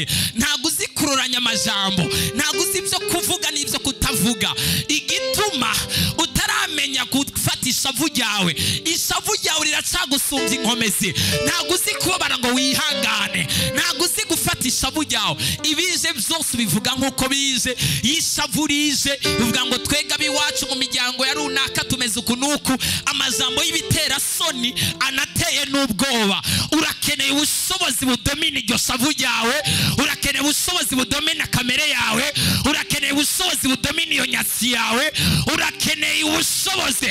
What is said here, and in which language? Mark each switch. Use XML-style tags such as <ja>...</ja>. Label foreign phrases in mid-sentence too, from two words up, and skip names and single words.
<rw>Ntabwo uzi kuroranya amajambo, ntabwo uzi ibyo kuvuga n'ibyo kutavuga. Igituma utaramenya gufata ishavu ryawe, ishavu ryawe riracagusumbya inkomezi. Ntabwo uzi kubabara ngo wihangane, ntabwo uzi gufata ishavu ryawe. Ibije byose bivuga nk'uko bije. Ishavu rije bivuga ngo twega biwacu mu miryango ya runaka tumeze uku nuku. Amajambo y'ibitera soni anateye n'ubwoba. Urakeneye ubushobozi budomina iryo shavu ryawe, urakeneye ubushobozi budomina kamere yawe, urakeneye ubushobozi budomina iyo nyatsi yawe, urakeneye ubushobozi.</rw>